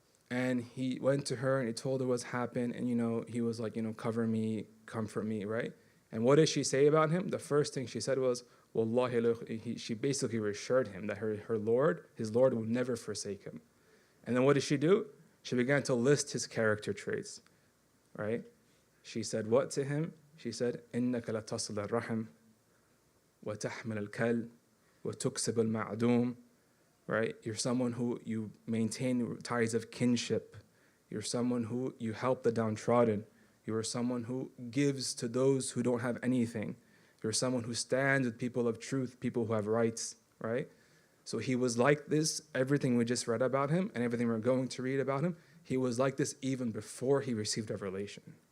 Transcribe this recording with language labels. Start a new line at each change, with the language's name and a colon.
English: And he went to her and he told her what's happened, and he was like, cover me, comfort me, right? And what did she say about him? The first thing she said was, Wallahi, she basically reassured him that his Lord will never forsake him. And then what did she do? She began to list his character traits, right? She said what to him?
Arabic: She said, إِنَّكَ لَتَصِلَ الرَّحِمْ وَتَحْمِلَ الْكَلْ وَتُكْسِبُ الْمَعْدُومِ.
English: Right? You're someone who you maintain ties of kinship. You're someone who you help the downtrodden. You are someone who gives to those who don't have anything. You're someone who stands with people of truth, people who have rights, right? So he was like this, everything we just read about him and everything we're going to read about him, he was like this even before he received revelation.